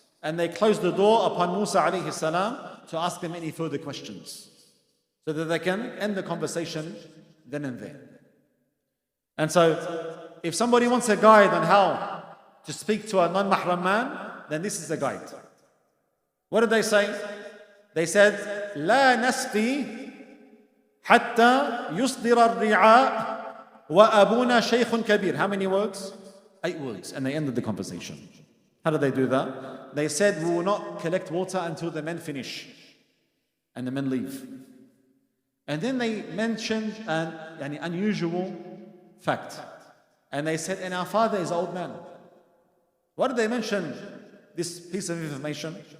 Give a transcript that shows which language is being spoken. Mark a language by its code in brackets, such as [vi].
[en] And they closed the door upon Musa alayhi salam to ask them any further questions, so that they can end the conversation then and there. And so, if somebody wants a guide on how to speak to a non-mahram man, then this is a guide. What did they say? They said, [ar] لا نسقي حتى يصدر الرعاء وأبونا شيخ كبير. [en] How many words? 8 words. And they ended the conversation. How did they do that? They said, we will not collect water until the men finish. And the men leave. And then they mentioned an unusual fact. And they said, and our father is an old man. Why did they mention this piece of information?